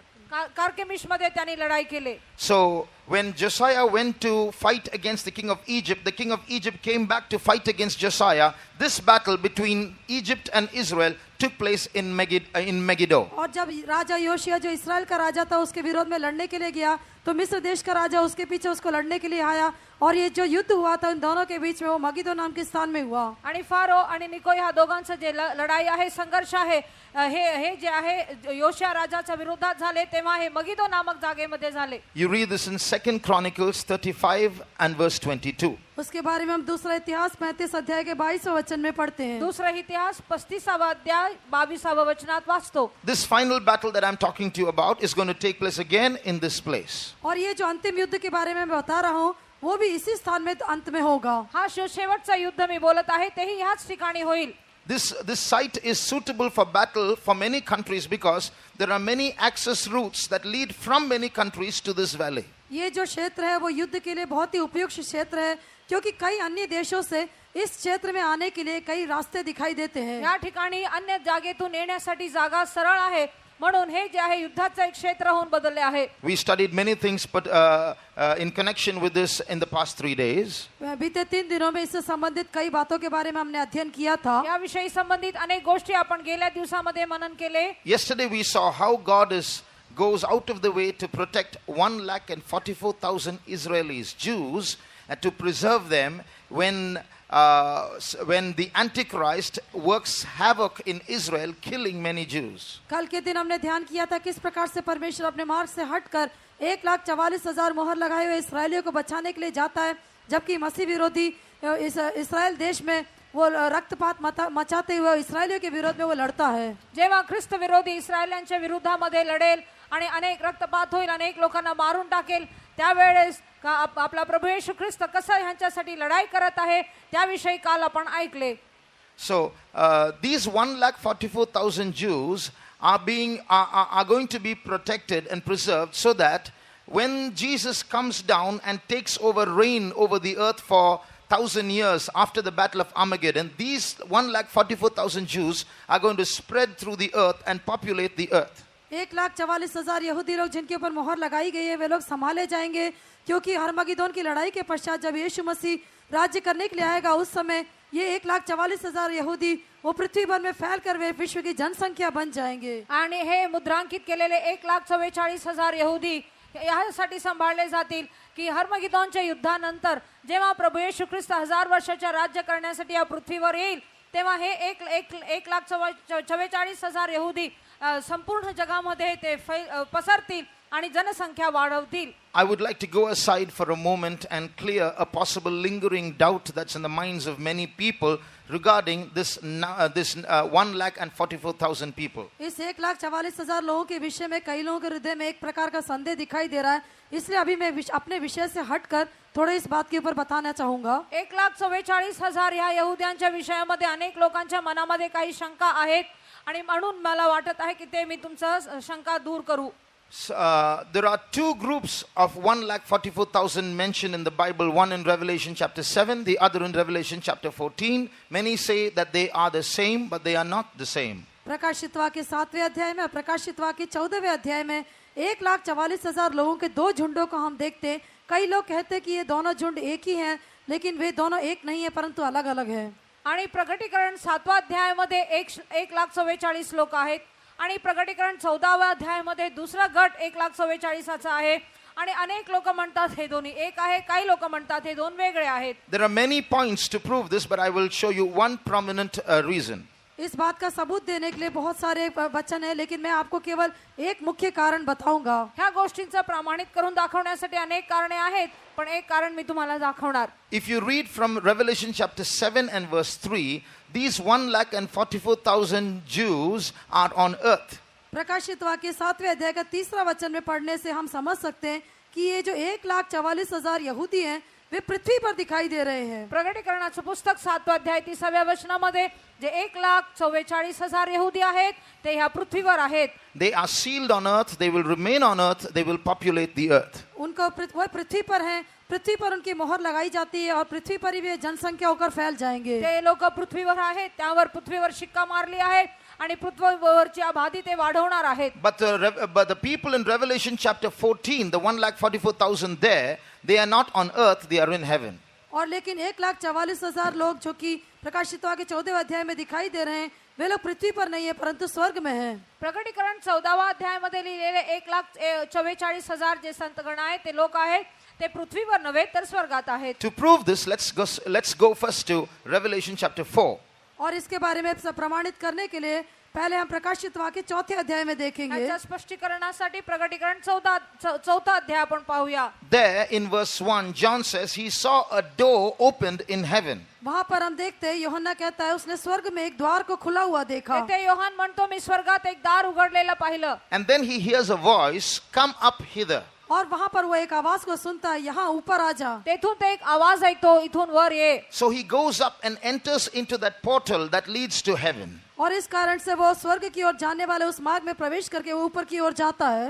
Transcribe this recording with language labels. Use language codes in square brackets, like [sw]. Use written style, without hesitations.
[mr] कार्केमिश मध्ये त्यांनी लढाई केली. [en] So when Josiah went to fight against the king of Egypt came back to fight against Josiah. This battle between Egypt and Israel took place in Megiddo. [hi] और जब राजा योशिया जो Israel का राजा था उसके विरोध में लड़ने के लिए गया तो मिस्र देश का राजा उसके पीछे उसको लड़ने के लिए आया और ये जो युद्ध हुआ था उन दोनों के बीच में वो मगिदो नाम के स्थान में हुआ. [mr] आणि फारो आणि निको ह्या दोघांचं जे लढाई आहे, संघर्ष आहे, हे जे आहे योशिया राजाच्या विरोधात झाले तेव्हा हे मगिदो नामक जागेमध्ये झाले. [en] You read this in 2 Chronicles 35 and verse 22. [hi] उसके बारे में हम दूसरा इतिहास 35 अध्याय के 22वें वचन में पढ़ते हैं. [mr] दुसरा इतिहास 35वा अध्याय 22वा वचनात वाचतो. [en] This final battle that I'm talking to you about is going to take place again in this place. [hi] और ये जो अंतिम युद्ध के बारे में मैं बता रहा हूँ वो भी इसी स्थान में अंत में होगा. [mr] हा शेवटचा युद्ध मी बोलत आहे तेही ह्याच ठिकाणी होईल. [en] This site is suitable for battle for many countries because there are many access routes that lead from many countries to this valley. [hi] ये जो क्षेत्र है वो युद्ध के लिए बहुत ही उपयुक्त क्षेत्र है क्योंकि कई अन्य देशों से इस क्षेत्र में आने के लिए कई रास्ते दिखाई देते हैं. [mr] या ठिकाणी अन्य जागेतून येण्यासाठी जागा सरळ आहे म्हणून हे जे आहे युद्धाचं एक क्षेत्र होऊन बदलले आहे. [en] We studied many things but in connection with this in the past 3 days. [hi] बीते 3 दिनों में इससे संबंधित कई बातों के बारे में हमने अध्ययन किया था. [mr] या विषयी संबंधित अनेक गोष्टी आपण गेल्या दिवसामध्ये मनन केले. [en] Yesterday we saw how God goes out of the way to protect 144,000 Israelis, Jews, and to preserve them when the Antichrist works havoc in Israel, killing many Jews. [hi] कल के दिन हमने ध्यान किया था किस प्रकार से परमेश्वर अपने मार्ग से हटकर 1,44,000 मोहर लगाए हुए इसराइलियों को बचाने के लिए जाता है जबकि मसीह विरोधी इसराइल देश में वो रक्तपात मचाते हुए इसराइलियों के विरोध में वो लड़ता है. [mr] जेव्हा ख्रिस्त विरोधी इस्रायलांच्या विरोधामध्ये लढेल आणि अनेक रक्तपात होईल, अनेक लोकांना मारून टाकेल, त्यावेळेस आपला प्रभू येशू ख्रिस्त कसा ह्यांच्यासाठी लढाई करत आहे त्याविषयी काल आपण ऐकले. [en] So these 144,000 Jews are going to be protected and preserved so that when Jesus comes down and takes reign over the earth for 1,000 years after the battle of Armageddon, these 144,000 Jews are going to spread through the earth and populate the earth. [hi] 1,44,000 यहूदी लोग जिनके ऊपर मोहर लगाई गई है वे लोग संभाले जाएंगे क्योंकि हरमगिदोन की लड़ाई के पश्चात जब यीशु मसीह राज्य करने के लिए आएगा उस समय ये 1,44,000 यहूदी वो पृथ्वी भर में फैलकर वे विश्व की जनसंख्या बन जाएंगे. [mr] आणि हे मुद्रांकित केलेले 1,44,000 यहूदी यासाठी सांभाळले जातील की हरमगिदोनच्या युद्धानंतर जेव्हा प्रभू येशू ख्रिस्त 1000 वर्षाच्या राज्य करण्यासाठी या पृथ्वीवर येईल तेव्हा हे 1,44,000 यहूदी संपूर्ण जगामध्ये ते पसरतील आणि जनसंख्या वाढवतील. [en] I would like to go aside for a moment and clear a possible lingering doubt that's in the minds of many people regarding this 1,44,000 people. [hi] इस 1,44,000 लोगों के विषय में कई लोगों के हृदय में एक प्रकार का संदेह दिखाई दे रहा है, इसलिए अभी मैं अपने विषय से हटकर थोड़े इस बात के ऊपर बताना चाहूंगा. [mr] 1,44,000 या यहूद्यांच्या विषयामध्ये अनेक लोकांच्या मनामध्ये काही शंका आहेत आणि म्हणून मला वाटत आहे की ते मी तुमचं शंका दूर करू. [en] There are two groups of 1,44,000 mentioned in the Bible, one in Revelation chapter 7, the other in Revelation chapter 14. Many say that they are the same, but they are not the same. [hi] प्रकाशित वाक्य 7वें अध्याय में, प्रकाशित वाक्य 14वें अध्याय में 1,44,000 लोगों के दो झुंडों को हम देखते हैं. कई लोग कहते हैं कि ये दोनों झुंड एक ही हैं, लेकिन वे दोनों एक नहीं है परंतु अलग अलग है. [mr] आणि प्रकटीकरण 7व्या अध्यायामध्ये 1,44,000 लोक आहेत आणि प्रकटीकरण 14व्या अध्यायामध्ये दुसरा गट 1,44,000 आहे आणि अनेक लोक म्हणतात हे दोन्ही एक आहे, काही लोक म्हणतात हे दोन वेगळे आहेत. [en] There are many points to prove this, but I will show you one prominent reason. [hi] इस बात का सबूत देने के लिए बहुत सारे वचन है, लेकिन मैं आपको केवल एक मुख्य कारण बताऊंगा. [mr] ह्या गोष्टींचा प्रमाणित करून दाखवण्यासाठी अनेक कारणे आहेत, पण एक कारण मी तुम्हाला दाखवणार. [en] If you read from Revelation chapter 7 and verse 3, these 1,44,000 Jews are on earth. [hi] प्रकाशित वाक्य 7वें अध्याय का 3रा वचन में पढ़ने से हम समझ सकते हैं कि ये जो 1,44,000 यहूदी हैं वे पृथ्वी पर दिखाई दे रहे हैं. [mr] प्रकटीकरणाचं पुस्तक 7व्या अध्याय 30व्या वचनामध्ये जे 1,44,000 यहूदी आहेत ते ह्या पृथ्वीवर आहेत. [en] They are sealed on earth, they will remain on earth, they will populate the earth. [hi] उनको वह पृथ्वी पर हैं, पृथ्वी पर उनकी मोहर लगाई जाती है और पृथ्वी पर ही वे जनसंख्या होकर फैल जाएंगे. [mr] ते लोक पृथ्वीवर आहेत, त्यावर पृथ्वीवर शिक्का मारली आहे आणि पृथ्वीवरची आबादी ते वाढवणार आहेत. [en] But the people in Revelation chapter 14, the 1,44,000 there, they are not on earth, they are in heaven. [hi] और लेकिन 1,44,000 लोग जो कि प्रकाशित वाक्य 14वें अध्याय में दिखाई दे रहे हैं, वे लोग पृथ्वी पर नहीं है परंतु स्वर्ग में हैं. [mr] प्रकटीकरण 14व्या अध्यायामध्ये लिहिलेले 1,44,000 जे संतगण आहेत ते लोक आहेत ते पृथ्वीवर नव्हे तर स्वर्गात आहेत. [en] To prove this, let's go first to Revelation chapter 4. [hi] और इसके बारे में प्रमाणित करने के लिए पहले हम प्रकाशित वाक्य 4थे अध्याय में देखेंगे. [mr] याच्या स्पष्टीकरणासाठी प्रकटीकरण 4था अध्याय आपण पाहूया. [en] There in verse 1, John says he saw a door opened in heaven. [hi] वहां पर हम देखते हैं यूहन्ना कहता है उसने स्वर्ग में एक द्वार को खुला हुआ देखा. [mr] तेथे योहान म्हणतो मी स्वर्गात एक दार उघडलेलं पाहिलं. [en] And then he hears a voice, come up hither. [hi] और वहां पर वो एक आवाज को सुनता है, यहाँ ऊपर आ जा. [mr] तेथून ते एक आवाज ऐकतो, इथून वर ये. [en] So he goes up and enters into that portal that leads to heaven. [hi] और इस कारण से वो स्वर्ग की ओर जाने वाले उस मार्ग में प्रवेश करके वो ऊपर की ओर जाता है.